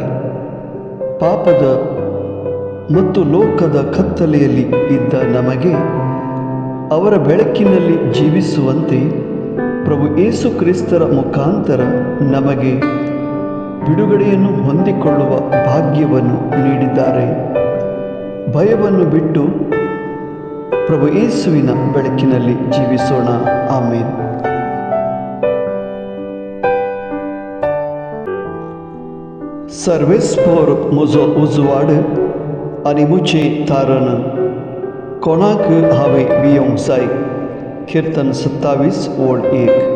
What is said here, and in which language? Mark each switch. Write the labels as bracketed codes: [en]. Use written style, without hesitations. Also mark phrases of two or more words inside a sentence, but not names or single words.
[kn] ಪಾಪದ ಮತ್ತು ಲೋಕದ ಕತ್ತಲೆಯಲ್ಲಿ ಇದ್ದ ನಮಗೆ ಅವರ ಬೆಳಕಿನಲ್ಲಿ ಜೀವಿಸುವಂತೆ ಪ್ರಭು ಯೇಸು ಕ್ರಿಸ್ತರ ಮುಖಾಂತರ ನಮಗೆ ಬಿಡುಗಡೆಯನ್ನು ಹೊಂದಿಕೊಳ್ಳುವ ಭಾಗ್ಯವನ್ನು ನೀಡಿದ್ದಾರೆ. ಭಯವನ್ನು ಬಿಟ್ಟು ಪ್ರಭು ಯೇಸುವಿನ ಬೆಳಕಿನಲ್ಲಿ ಜೀವಿಸೋಣ. ಆಮೇನ್. [kok] सर्वेस पोर म्हजो उजवाड आनी मुचे तारण कोणाक हांवें भियोंक जाय. कीर्तन 27 ओळ 1.